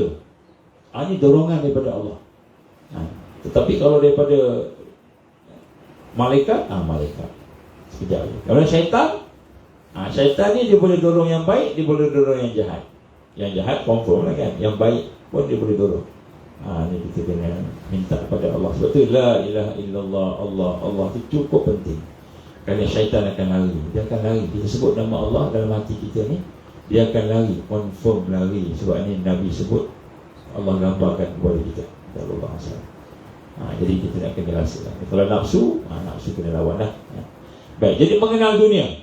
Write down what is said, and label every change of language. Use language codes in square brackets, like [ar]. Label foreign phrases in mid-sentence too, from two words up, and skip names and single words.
[ms] Ini dorongan daripada Allah. Tetapi kalau daripada malaikat, malaikat sekejap. Kalau syaitan, syaitan ni dia boleh dorong yang baik, dia boleh dorong yang jahat. Yang jahat confirm lah kan, yang baik pun dia boleh dorong. Ini kita kena minta kepada Allah. Sebab tu [ar] لا إله إلا الله, [ms] Allah itu cukup penting. Kerana syaitan akan lari. Dia akan lari. Kita sebut nama Allah dalam hati kita ni, dia akan lari, confirm lari. Sebab ini Nabi sebut, Allah gambarkan kepada kita. Allah jadi kita nak kena rasa. Kalau nafsu, nafsu kena lawan lah. Baik, jadi mengenal dunia.